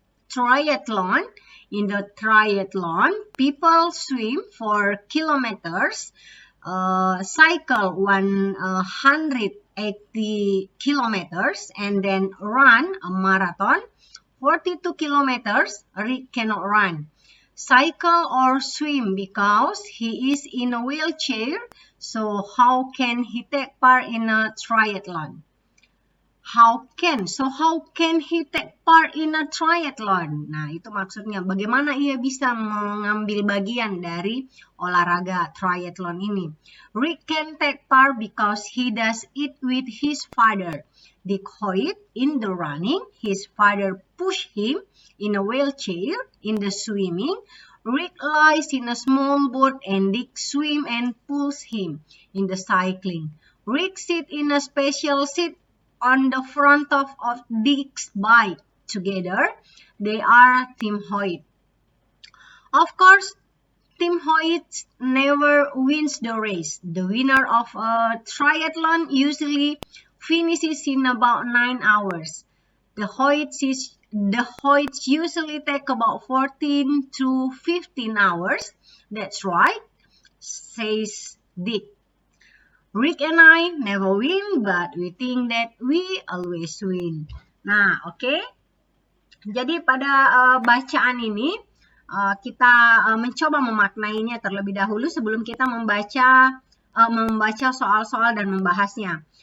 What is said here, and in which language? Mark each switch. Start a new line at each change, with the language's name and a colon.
English: In the triathlon, people swim for kilometers, cycle 180 kilometers, and then run a marathon 42 kilometers. Rick cannot run, cycle, or swim because he is in a wheelchair. So how can he take part in a triathlon? How can he take part in a triathlon?
Indonesian: Nah, itu maksudnya bagaimana ia bisa mengambil bagian dari olahraga triathlon ini.
English: Rick can take part because he does it with his father. Dick Hoyt in the running, his father push him in a wheelchair. In the swimming, Rick lies in a small boat and Dick swim and pulls him. In the cycling, Rick sit in a special seat on the front of Dick's bike. Together, they are Team Hoyt. Of course, Team Hoyt never wins the race. The winner of a triathlon usually finishes in about 9 hours. The Hoyts usually take about 14 to 15 hours. That's right, says Dick. Rick and I never win, but we think that we always win.
Indonesian: Nah, oke. Jadi pada bacaan ini kita mencoba memaknainya terlebih dahulu sebelum kita membaca soal-soal dan membahasnya.